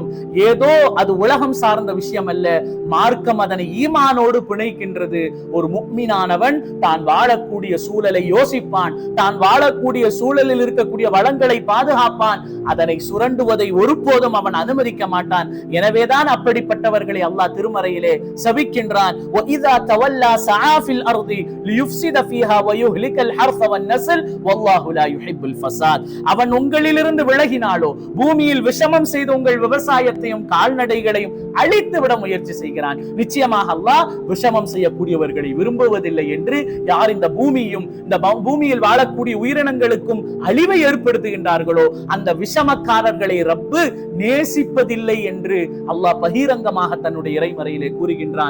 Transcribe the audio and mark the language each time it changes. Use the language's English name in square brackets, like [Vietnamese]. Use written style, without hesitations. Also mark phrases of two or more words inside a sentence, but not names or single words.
[Tamil] ஏதோ அது உலகம் சார்ந்த விஷயம் அல்ல, மார்க்கம் அதனை ஈமானோடு பிணைக்கின்றது. ஒரு முஃமினானவன் தான் வாழக்கூடிய சூழலை யோசிப்பான், தான் வாழக்கூடிய சூழலில் இருக்கக்கூடிய வளங்களை பாதுகாப்பான், அதனை சுரண்டுவதை ஒருபோதும் அவன் அனுமதிக்க மாட்டான். எனவேதான் அப்படிப்பட்டவர்களை அல்லாஹ் திருமறையிலே சபிக்கின்றான். [Arabic] وَإِذَا تَوَلَّى سَعَى فِي الْأَرْضِ لِيُفْسِدَ فِيهَا وَيُهْلِكَ الْحَرْثَ وَالنَّسْلَ وَاللَّهُ لَا يُحِبُّ الْفَسَادَ. [Tamil] அவன் உங்களிலிருந்து விலகினாலோ பூமியில் விஷமம் செய்து உங்கள் விவசாயத்தையும் கால்நடைகளையும் அழித்து விட முயற்சி செய்கிறான். நிச்சயமாக அல்லாஹ் விஷமம் செய்யக்கூடியவர்களை விரும்புவதில்லை என்று யார் இந்த பூமியும் இந்த பூமியில் வாழக்கூடிய உயிரினங்களுக்கும் அழிவை ஏற்படுத்துகின்றார்களோ அந்த விஷமக்காரர்களை ரப்பு நேசிப்பதில்லை என்று அல்லாஹ் பகிரங்கமாக தன்னுடைய இறைமறையிலே கூறுகின்றான்.